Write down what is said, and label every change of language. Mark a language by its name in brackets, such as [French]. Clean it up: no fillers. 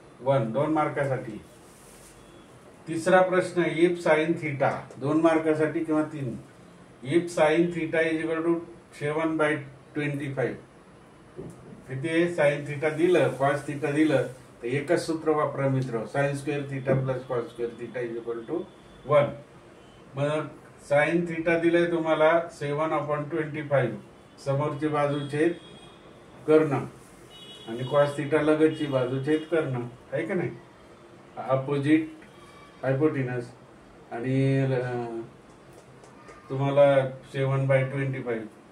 [Marathi] 1. 2 मार्कासाठी. तिसरा प्रश्न, [English] if sine theta, [Marathi] 2 मार्कासाठी किंवा 3. [English] If sine theta is equal to 7/25. [Marathi] किती आहे? साइन थीटा दिलं, कॉस थीटा दिलं तर एकच सूत्र वापरा मित्र. [English] Sine square theta plus cos square theta is equal to 1. [Marathi] मग साइन थीटा दिलंय तुम्हाला 7/25. समोरची बाजू छेद कर्ण आणि कॉस थीटा लगतची बाजू छेद कर्ण, आहे का नाही? [English] Opposite hypotenuse. [Marathi] आणि तुम्हाला [English] 7/25.